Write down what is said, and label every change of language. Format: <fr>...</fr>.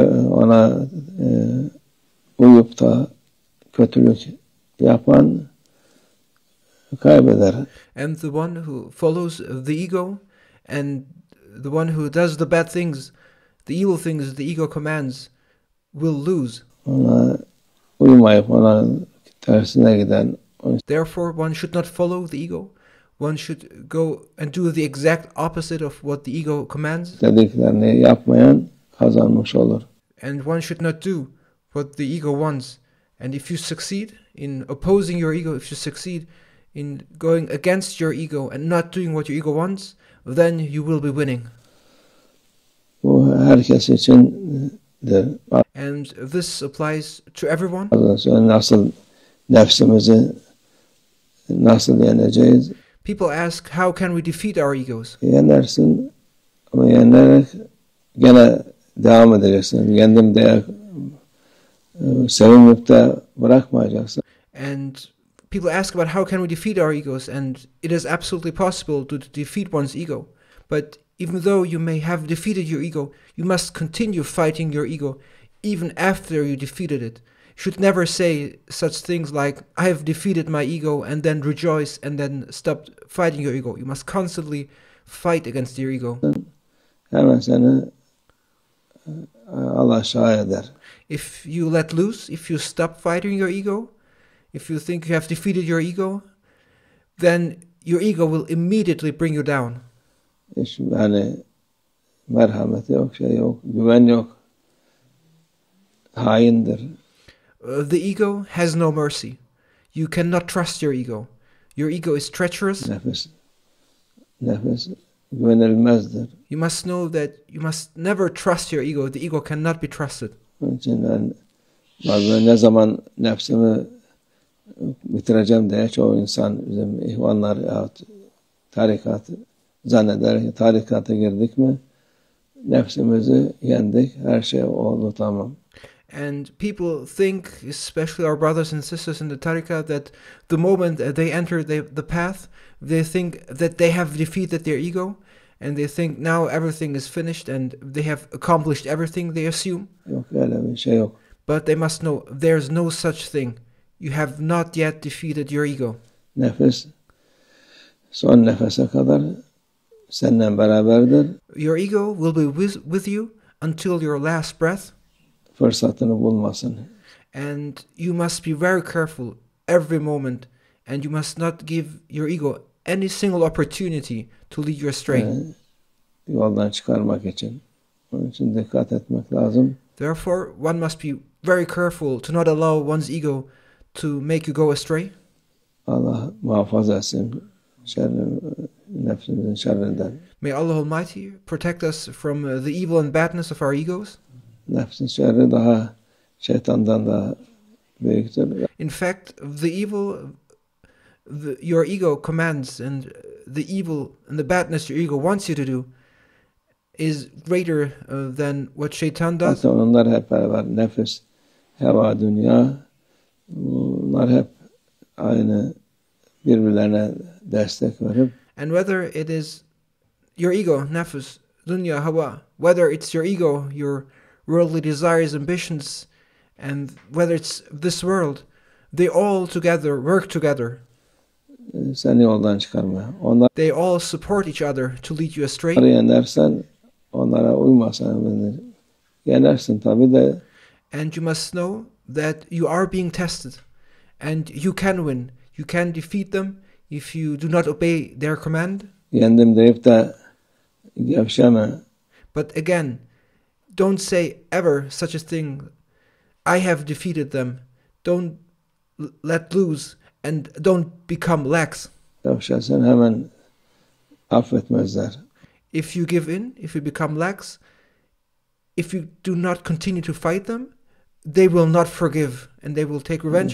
<tr>Ona uyup da kötülük yapan kaybeder.</tr> <en>And the one who follows the ego and the one who does the bad things, the evil things the ego commands, will lose.</en> <tr>Ona uymayıp ona tersine giden.</tr> <en>Therefore, one should not follow the ego. One should go and do the exact opposite of what the ego commands.</en> <tr>Dediklerini yapmayan kazanmış olur.</tr> <en>And one should not do what the ego wants. And if you succeed in opposing your ego, if you succeed in going against your ego and not doing what your ego wants, then you will be winning.</en> <tr>Bu herkes için</tr> <en>and this applies to everyone.</en> <tr>Nasıl nefsimizi nasıl yeneceğiz?</tr> <en>People ask, how can we defeat our egos?</en> <tr>Yenersin ama yenerek gene devam edeceksin. Yendim diye sevinip de bırakmayacaksın.</tr> <en>And people ask about how can we defeat our egos, and it is absolutely possible to defeat one's ego. But even though you may have defeated your ego, you must continue fighting your ego even after you defeated it. You should never say such things like, I have defeated my ego, and then rejoice and then stop fighting your ego. You must constantly fight against your ego.</en> <tr>Hemen seni Allah aşağı eder.</tr> <en>If you let loose, if you stop fighting your ego, if you think you have defeated your ego, then your ego will immediately bring you down.</en> <tr>Yani merhamet yok, şey yok, güven yok. Haindir.</tr> <en>The ego has no mercy. You cannot trust your ego. Your ego is treacherous.</en> <tr>Nefis güvenilmezdir.</tr> <en>You must know that you must never trust your ego. The ego cannot be trusted.</en> <tr>Onun için ben bazen ne zaman nefsimi bitireceğim diye çoğu insan bizim ihvanlar yahut tarikat zanneder. Tarikata girdik mi nefsimizi yendik. Her şey oldu tamam.</tr> <en>And people think, especially our brothers and sisters in the tariqah, that the moment they enter the path, they think that they have defeated their ego, and they think now everything is finished and they have accomplished everything, they assume.</en> <tr>Yok öyle bir şey yok.</tr> <en>But they must know there's no such thing. You have not yet defeated your ego.</en> <tr>Nefis son nefese kadar seninle beraberdir.</tr> <en>Your ego will be with you until your last breath.</en> <tr>Fırsatını bulmasın.</tr> <en>And you must be very careful every moment, and you must not give your ego any single opportunity to lead you astray.</en> <tr>Yoldan çıkarmak için. Onun için dikkat etmek lazım.</tr> <en>Therefore, one must be very careful to not allow one's ego to make you go astray.</en> <tr>Allah muhafaza etsin nefsimizin şerrinden.</tr> <en>May Allah Almighty protect us from the evil and badness of our egos.</en> <tr>Nefsin şerri daha şeytandan daha büyüktür.</tr> <en>In fact, the evil your ego commands and the evil and the badness your ego wants you to do is greater than what shaitan does.</en> <tr>Hatta onlar hep beraber nefis, heva, dünya, bunlar hep aynı birbirlerine destek verip</tr> <en>And whether it is your ego, nefs, dunya, hawa, whether it's your ego, your worldly desires, ambitions, and whether it's this world, they all together work together.</en> <tr>seni yoldan çıkarmaya. Onlar</tr> <en>They all support each other to lead you astray.</en> <tr>yenersen, onlara uymasan yenersin tabii de.</tr> <en>And you must know that you are being tested, and you can win. You can defeat them if you do not obey their command.</en> <tr>Yendim deyip de gevşeme.</tr> <en>But again, don't say ever such a thing. I have defeated them. Don't let loose and don't become lax.</en> <tr>Gevşersen hemen affetmezler.</tr> <en>If you give in, if you become lax, if you do not continue to fight them, they will not forgive and they will take revenge.</en>